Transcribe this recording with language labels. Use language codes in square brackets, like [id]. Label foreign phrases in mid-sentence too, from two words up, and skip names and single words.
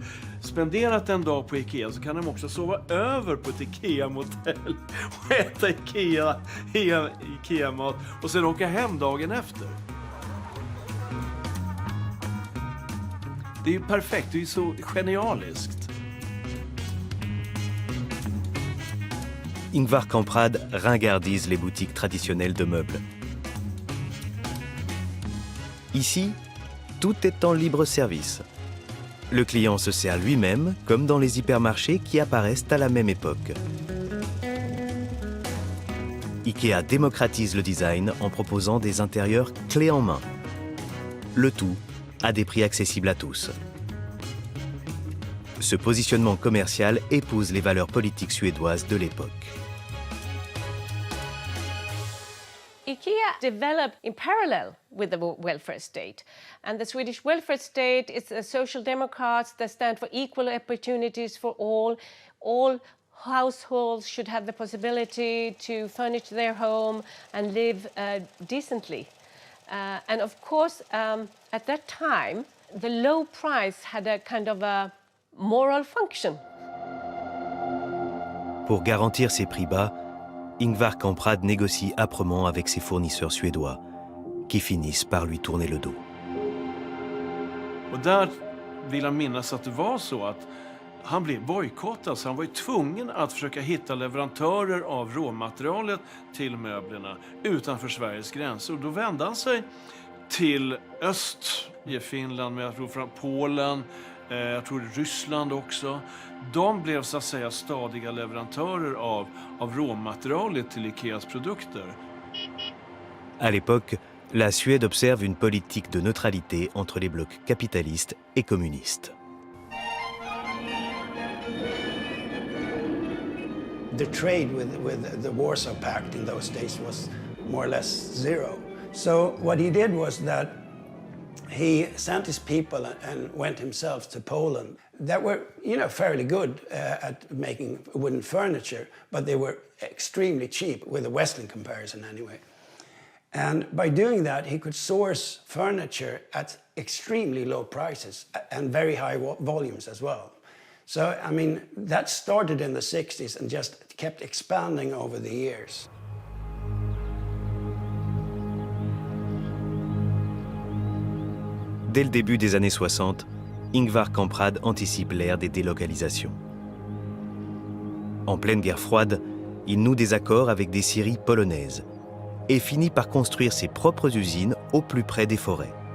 [sv] Spenderat en dag på Ikea så kan de också sova över på ett Ikea-motell och äta Ikea-mat och sen åka hem dagen efter. Det är ju perfekt, det är ju så genialiskt. [fr] Ingvar Kamprad ringardise les boutiques traditionnelles de meubles. Ici, tout est en libre service. Le client se sert lui-même, comme dans les hypermarchés qui apparaissent à la même époque. IKEA démocratise le design en proposant des intérieurs clés en main. Le tout à des prix accessibles à tous. Ce positionnement commercial épouse les valeurs politiques suédoises de l'époque. [en] IKEA developed in parallel with the welfare state. And the Swedish welfare state is a social democrats that stand for equal opportunities for all. All households should have the possibility to furnish their home and live decently. And of course, at that time, the low price had a kind of a moral function. [fr] Pour garantir ses prix bas, Ingvar Kamprad négocie âprement avec ses fournisseurs suédois, qui finissent par lui tourner le dos. [sv] Och där vill han minnas att det var så att han blev bojkottad, så han var ju tvungen att försöka hitta leverantörer av råmaterialet till möblerna utanför Sveriges gränser. Och då vände han sig till öst i Finland, men jag tror från Polen, jag tror Ryssland också. De blev så att säga stadiga leverantörer av råmaterialet till Ikeas produkter. [fr] À l'époque, la Suède observe une politique de neutralité entre les blocs capitalistes et communistes. [en] The trade with the Warsaw Pact in those days was more or less zero. So what he did was that he sent his people and went himself to Poland that were, fairly good at making wooden furniture, but they were extremely cheap with a Western comparison anyway. And by doing that, he could source furniture at extremely low prices and very high volumes as well. So, that started in the 60s and just kept expanding over the years. [fr] Dès le début des années 60, Ingvar Kamprad anticipe l'ère des délocalisations. En pleine guerre froide, il noue des accords avec des scieries polonaises et finit par construire ses propres usines au plus près des forêts.